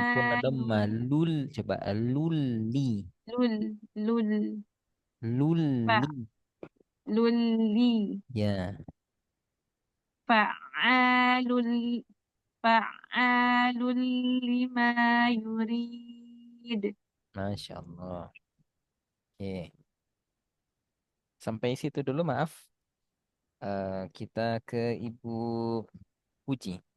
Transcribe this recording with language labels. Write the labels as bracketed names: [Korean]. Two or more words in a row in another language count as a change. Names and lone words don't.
[Indonesian] Sempurna dhamma. Lul. Coba lulli. lul Lulli. lulli Ya. [Arabic] فعال لما يريد. ما شاء الله. [Indonesian] Oke. Sampai situ dulu, maaf. Kita ke Ibu Puji.